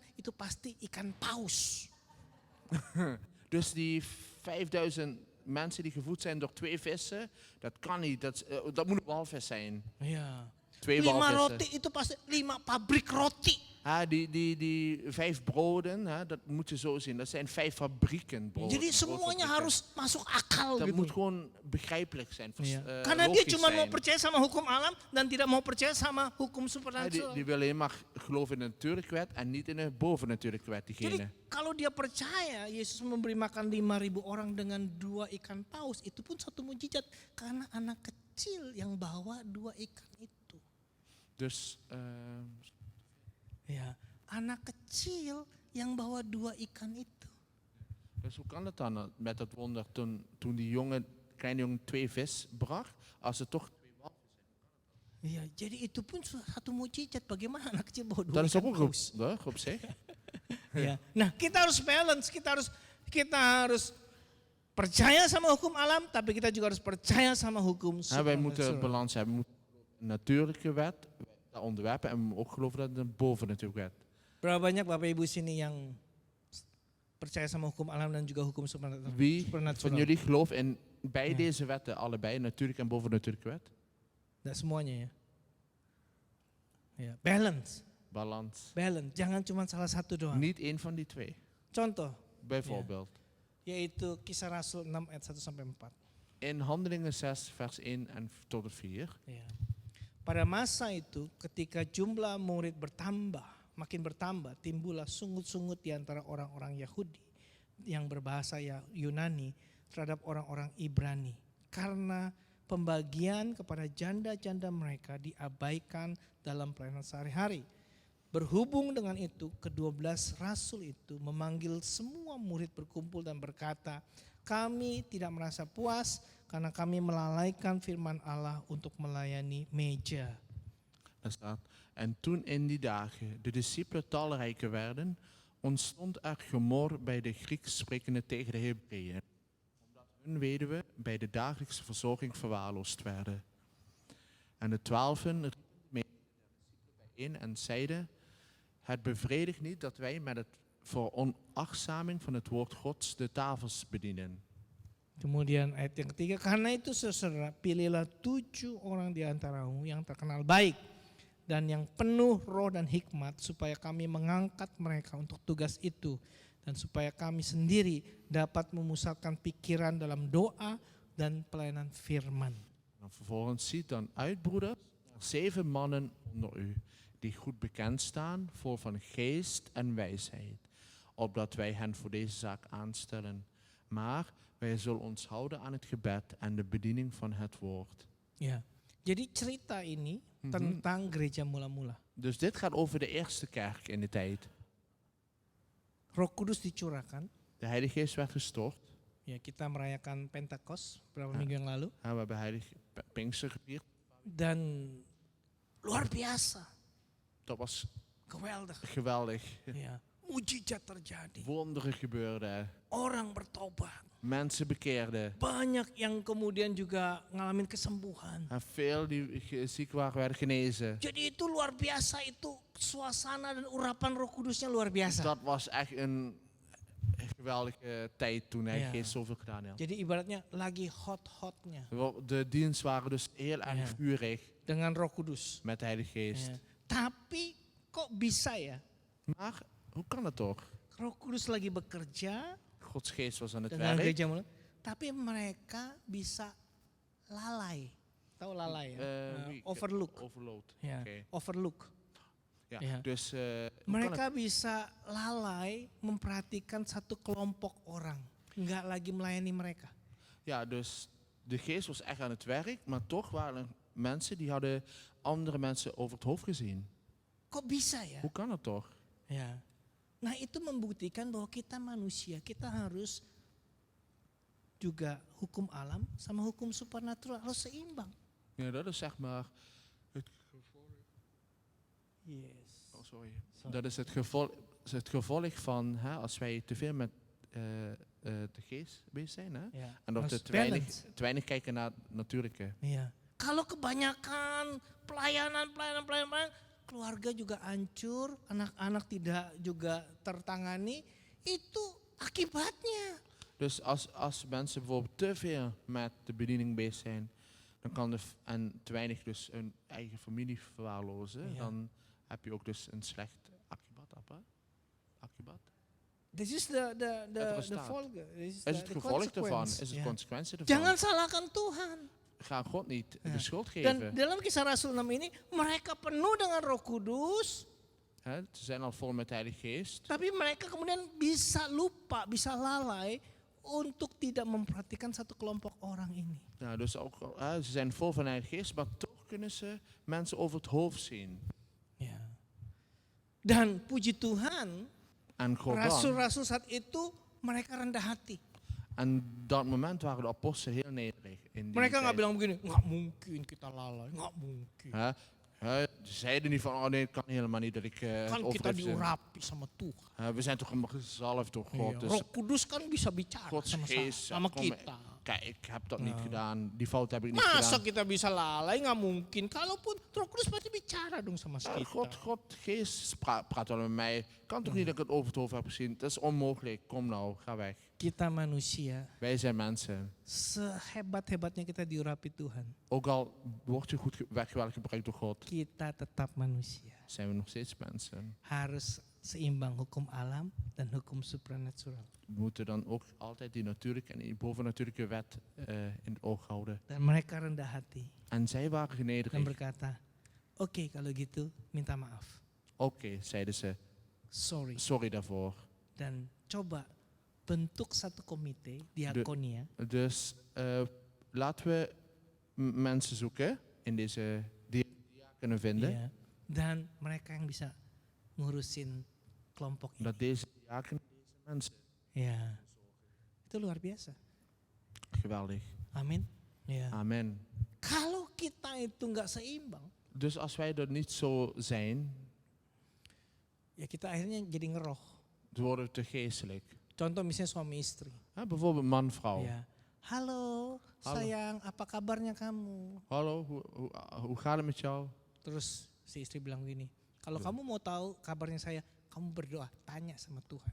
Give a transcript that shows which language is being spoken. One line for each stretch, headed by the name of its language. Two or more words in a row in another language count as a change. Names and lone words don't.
Indonesian: Itu pasti ikan paus.
Dutch: Dus die 5000 mensen die gevoed zijn door 2 vissen, dat kan niet. Dat moet een walvis zijn.
Indonesian: Iya.
Dutch: 2 5 walvissen.
Indonesian: roti itu pasti 5 pabrik roti.
Dutch: Die 5 broden, dat moet je zo zien. Dat zijn 5 fabrieken brood.
Indonesian: Jadi semuanya
Dutch: broodfabrieken.
Indonesian: harus masuk akal
Dutch: Dat
Indonesian: gitu.
Dutch: moet gewoon begrijpelijk zijn.
Indonesian: Iya. Karena dia
Dutch: Logisch
Indonesian: cuma mau
Dutch: zijn.
Indonesian: percaya sama hukum alam dan tidak mau percaya sama hukum
Dutch: Die
Indonesian: supernatural.
Dutch: willen alleen maar geloven in de natuurlijke wet en niet in de bovennatuurlijke wet.
Indonesian: Jadi
Dutch: Diegene.
Indonesian: kalau dia percaya Yesus memberi makan 5.000 orang dengan 2 ikan paus, itu pun satu mujizat karena anak kecil yang bawa 2 ikan itu.
Dutch: Dus
Indonesian: Ya, anak kecil yang bawa 2 ikan itu.
Dutch: Dus hoe kan het dan met dat wonder toen die kleine jongen 2 vis bracht, als het toch 2 walvissen?
Indonesian: Iya, jadi itu pun satu mujizat bagaimana anak kecil bawa 2
Dutch: Dat is
Indonesian: ikan
Dutch: ook een
Indonesian: paus.
Dutch: goed op zich.
Indonesian: Ya. Nah, kita harus balance, kita harus percaya sama hukum alam, tapi kita juga harus percaya sama hukum
Dutch: Wij moeten
Indonesian: supernatural.
Dutch: balans hebben. We moeten de natuurlijke wet daar onderwerpen en we moeten ook geloven dat het een bovennatuurlijke wet.
Indonesian: Berapa banyak Bapak Ibu sini yang percaya sama hukum alam dan juga hukum supernatural?
Dutch: Wie van jullie gelooft in bij deze wetten, allebei, natuurlijke en bovennatuurlijke wet?
Indonesian: Tidak semuanya ya. Ya, balance,
Dutch: Balans.
Indonesian: balance. Jangan cuma salah satu doang.
Dutch: Niet één van die 2.
Indonesian: Contoh,
Dutch: Bijvoorbeeld.
Indonesian: yaitu Kisah Rasul 6 ayat 1 sampai 4.
Dutch: In Handelingen 6 vers 1 en tot en 4.
Indonesian: Ya. Pada masa itu ketika jumlah murid makin bertambah, timbullah sungut-sungut di antara orang-orang Yahudi yang berbahasa Yunani terhadap orang-orang Ibrani. Karena pembagian kepada janda-janda mereka diabaikan dalam pelayanan sehari-hari. Berhubung dengan itu, ke-12 rasul itu memanggil semua murid berkumpul dan berkata, kami tidak merasa puas karena kami melalaikan firman Allah untuk melayani meja.
Dutch: Daar staat, en toen in die dagen de discipelen talrijker werden, ontstond er gemor bij de Grieks sprekende tegen de Hebreeën, omdat hun weduwen bij de dagelijkse verzorging verwaarloosd werden. En de 12 riepen bijeen en zeiden, het bevredigt niet dat wij met het veronachtzaming van het woord Gods de tafels bedienen.
Indonesian: Kemudian ayat yang ketiga, karena itu saudara, pilihlah 7 orang di antaramu yang terkenal baik dan yang penuh roh dan hikmat supaya kami mengangkat mereka untuk tugas itu dan supaya kami sendiri dapat memusatkan pikiran dalam doa dan pelayanan firman.
Dutch: En vervolgens ziet dan uit, broeders, 7 mannen onder u, die goed bekend staan voor van geest en wijsheid, opdat wij hen voor deze zaak aanstellen. Maar wij zullen ons houden aan het gebed en de bediening van het woord.
Indonesian: Ya, jadi cerita ini tentang gereja mula-mula.
Dutch: Dus dit gaat over de eerste kerk in de tijd.
Indonesian: Roh Kudus dicurahkan,
Dutch: De Heilige Geest werd gestort.
Indonesian: Ya, kita merayakan Pentecost beberapa minggu yang lalu
Dutch: We hebben heilig Pinkster gevierd.
Indonesian: dan luar biasa,
Dutch: Dat was geweldig. geweldig.
Indonesian: Ya, mujizat terjadi.
Dutch: Wonderen gebeurden.
Indonesian: Orang bertobat.
Dutch: Mensen bekeerden.
Indonesian: Banyak yang kemudian juga ngalamin kesembuhan.
Dutch: En veel die ziek waren, werden genezen.
Indonesian: Jadi itu luar biasa, itu suasana dan urapan Roh Kudusnya luar biasa.
Dutch: Dat was echt een geweldige tijd toen hij Ja. Geest zoveel gedaan had.
Indonesian: Jadi ibaratnya lagi hot-hotnya
Dutch: De dienst waren dus heel erg Ja. vurig
Indonesian: dengan Roh Kudus.
Dutch: met de Heilige Geest.
Indonesian: Ya. Tapi kok bisa ya?
Dutch: Maar hoe kan het toch?
Indonesian: Roh Kudus lagi bekerja
Dutch: Gods Geest was aan het
Indonesian: dengan
Dutch: werk.
Indonesian: gereja mulai, tapi mereka bisa lalai. Tahu lalai ya? Overlook. Overload. Ya,
Dutch: Oké.
Indonesian: overlook.
Dutch: Ja. Ja. Dus hoe kan het?
Indonesian: Mereka bisa lalai memperhatikan satu kelompok orang, nggak lagi melayani mereka.
Dutch: Ja, dus de Geest was echt aan het werk, maar toch waren er mensen die hadden andere mensen over het hoofd gezien.
Indonesian: Kok bisa ya?
Dutch: Hoe kan het toch?
Indonesian: Ya. Nah itu membuktikan bahwa kita manusia, kita harus juga hukum alam sama hukum supernatural harus seimbang.
Dutch: Ja, dat is zeg maar het Yes. Oh, sorry. Dat is het gevolg van als wij te veel met de geest bezig zijn. Hè?
Indonesian: Ya.
Dutch: En dat we
Indonesian: Harus
Dutch: te
Indonesian: balance.
Dutch: weinig kijken naar het natuurlijke.
Indonesian: Iya. Kalau kebanyakan pelayanan, keluarga juga hancur, anak-anak tidak juga tertangani, itu akibatnya.
Dutch: Dus als mensen bijvoorbeeld te veel met de bediening bezig zijn, dan kan en te weinig dus hun eigen familie verwaarlozen, Ja. dan heb je ook dus een slecht akibat.
Indonesian: Akibat?
Dutch: Dit is Het de resultaat. volge. Dit Is het de gevolg ervan? consequence. Is het Ja. consequentie ervan?
Indonesian: Jangan salahkan Tuhan.
Dutch: Ga God niet Ja. de schuld
Indonesian: Dan
Dutch: geven.
Indonesian: dalam Kisah Rasul 6 ini mereka penuh dengan Roh Kudus,
Dutch: Hè, ze zijn al vol met de Heilige Geest.
Indonesian: tapi mereka kemudian bisa lupa, bisa lalai untuk tidak memperhatikan satu kelompok orang ini.
Dutch: Ja, dus ook, ze zijn vol van de Heilige Geest, maar toch kunnen ze mensen over het hoofd zien.
Indonesian: Ya. Dan puji Tuhan,
Dutch: En goddank,
Indonesian: rasul-rasul saat itu mereka rendah hati.
Dutch: en dat moment waren de apostelen heel nederig. In die
Indonesian: Mereka nggak
Dutch: tijd.
Indonesian: bilang begini, nggak mungkin kita lalai, nggak mungkin.
Dutch: Hè? Ze zeiden niet van, oh nee, het kan helemaal niet dat ik het
Indonesian: Kan kita
Dutch: overtref.
Indonesian: diurapi sama Tuhan.
Dutch: We zijn toch allemaal gezalfd door God.
Indonesian: Iya,
Dutch: Dus
Indonesian: Roh Kudus kan bisa bicara
Dutch: Gods
Indonesian: sama,
Dutch: Geest,
Indonesian: sama
Dutch: kom,
Indonesian: kita.
Dutch: kijk, ik heb dat niet gedaan. Die fout heb ik niet
Indonesian: Masa
Dutch: gedaan.
Indonesian: kita bisa lalai? Nggak mungkin. Kalaupun Roh Kudus pasti bicara dong sama kita.
Dutch: God, Geest praat wel met mij. Kan toch niet dat ik het over het hoofd heb gezien? Dat is onmogelijk. Kom nou, ga weg.
Indonesian: Kita manusia,
Dutch: Wij zijn mensen.
Indonesian: sehebat-hebatnya kita diurapi Tuhan,
Dutch: Ook al word je goed geweldig gebruikt door God,
Indonesian: kita tetap manusia.
Dutch: zijn we nog steeds mensen.
Indonesian: Harus seimbang hukum alam dan hukum supranatural.
Dutch: We moeten dan ook altijd die natuurlijke en die bovennatuurlijke wet in het oog houden.
Indonesian: Dan mereka rendah hati
Dutch: En zij waren
Indonesian: dan
Dutch: genederig.
Indonesian: berkata, oke kalau gitu minta maaf.
Dutch: Oké, zeiden ze, Sorry. sorry daarvoor.
Indonesian: Dan coba bentuk satu komite diakonia.
Dutch: Dus laten we mensen zoeken in deze die kunnen vinden.
Indonesian: Iya. Dan mereka yang bisa ngurusin kelompok ini.
Dutch: Dat deze diaken, deze mensen,
Indonesian: Ya. Itu luar biasa.
Dutch: geweldig.
Indonesian: Amin. Ya.
Dutch: Amen.
Indonesian: Kalau kita itu nggak seimbang,
Dutch: Dus als wij er niet zo zijn,
Indonesian: ya kita akhirnya jadi ngeroh.
Dutch: dan worden we te geestelijk.
Indonesian: Contoh misalnya suami istri.
Dutch: Bijvoorbeeld man-vrouw.
Indonesian: Ya. Halo, sayang, apa kabarnya kamu?
Dutch: Hallo, hoe gaat het met jou?
Indonesian: Terus si istri bilang gini, kalau kamu mau tahu kabarnya saya, kamu berdoa, tanya sama Tuhan.